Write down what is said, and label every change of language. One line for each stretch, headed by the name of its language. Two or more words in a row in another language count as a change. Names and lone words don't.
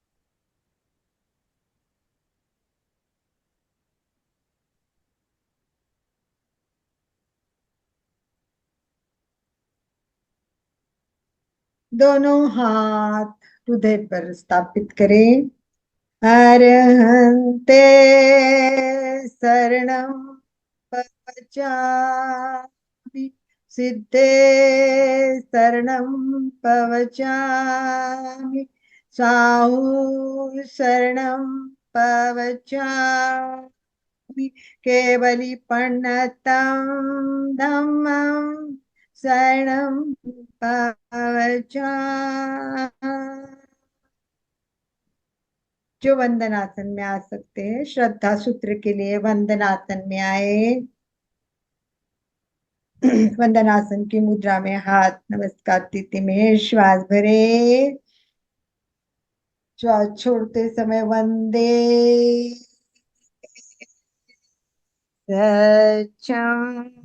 Hindi: दोनों हाथ हृदय पर स्थापित करें।
Prakrit languages: अरहन्ते शरणं पवचामि, सिद्धे शरणं पवचामि, साहू शरणं पवचामि, केवलीपण्णतं धम्मं शरणं पवचामि।
Hindi: जो वंदनासन में आ सकते हैं श्रद्धा सूत्र के लिए वंदनासन में आए। वंदनासन की मुद्रा में हाथ नमस्कार स्थिति में श्वास भरे। श्वास छोड़ते समय वंदे सचम।